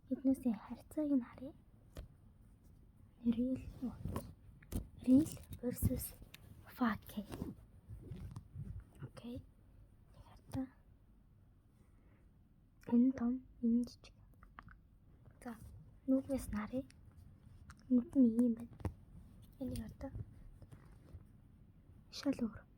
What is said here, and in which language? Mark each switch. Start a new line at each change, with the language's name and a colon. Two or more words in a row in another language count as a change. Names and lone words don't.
Mongolian: Эхнээсээ харьцааг нь харъя.
English: Real versus fake.
Mongolian: Окей. Харьцаа. Энэ том, энэ жижиг. За, нүднээс нь харъя. Нүд нь ийм байна. Энийг одоо шал өөр.